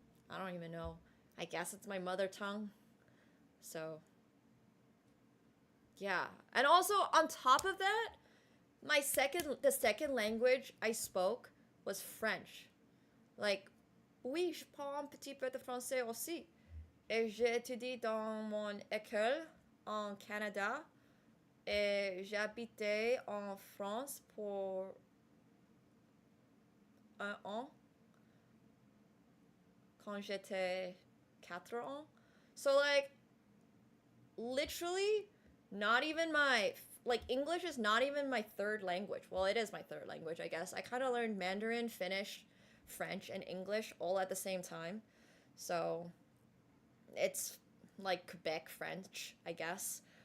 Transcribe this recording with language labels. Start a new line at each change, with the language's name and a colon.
English: I don't even know. I guess it's my mother tongue. So... yeah. And also, on top of that, the second language I spoke was French.
French: Like, oui, je parle un petit peu de français aussi. Et j'ai étudié dans mon école en Canada. Et j'ai habité en France pour 1 an. Quand j'étais 4 ans.
English: So like literally not even my like English is not even my third language. Well, it is my third language, I guess. I kind of learned Mandarin, Finnish, French, and English all at the same time. So it's like Quebec French, I guess.